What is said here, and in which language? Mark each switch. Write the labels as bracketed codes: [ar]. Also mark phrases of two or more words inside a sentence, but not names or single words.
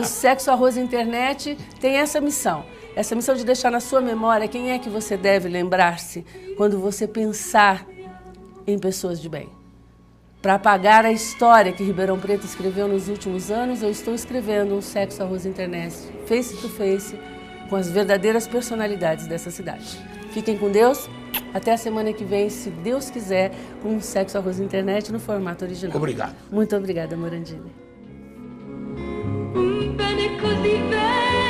[pt] Sexo, Arroz Internet tem essa missão. Essa missão de deixar na sua memória quem é que você deve lembrar-se quando você pensar em pessoas de bem. Para apagar a história que Ribeirão Preto escreveu nos últimos anos, eu estou escrevendo um Sexo, Arroz Internet, [en] face to face, [pt] com as verdadeiras personalidades dessa cidade. Fiquem com Deus. Até a semana que vem, se Deus quiser, com um Sexo, Arroz Internet no formato original. Obrigado. Muito obrigada, Morandini. [it] Bene così